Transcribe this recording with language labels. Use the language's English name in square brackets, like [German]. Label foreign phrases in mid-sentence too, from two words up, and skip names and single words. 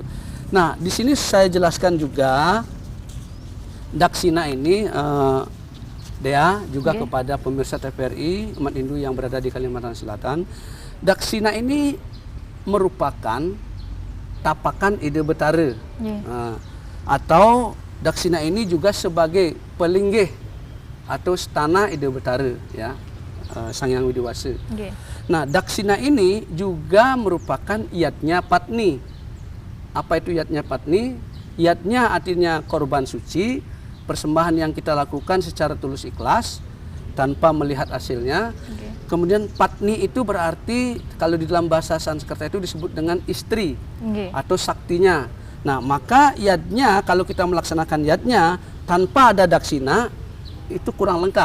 [Indonesian] Nah, di sini saya jelaskan juga daksina ini Dea juga kepada pemirsa TVRI umat Hindu yang berada di Kalimantan Selatan. Daksina ini merupakan tapakan Ide Betara. Atau daksina ini juga sebagai pelinggih atau stana Ide Betara ya. Sang Hyang Widiwasa. Nah, daksina ini juga merupakan iatnya patni. Apa itu iatnya patni? Iatnya artinya korban suci, persembahan yang kita lakukan secara tulus ikhlas tanpa melihat hasilnya. Kemudian patni itu berarti kalau di dalam bahasa Sanskerta itu disebut dengan istri atau saktinya. Nah, maka iatnya kalau kita melaksanakan iatnya tanpa ada daksina itu kurang lengkap.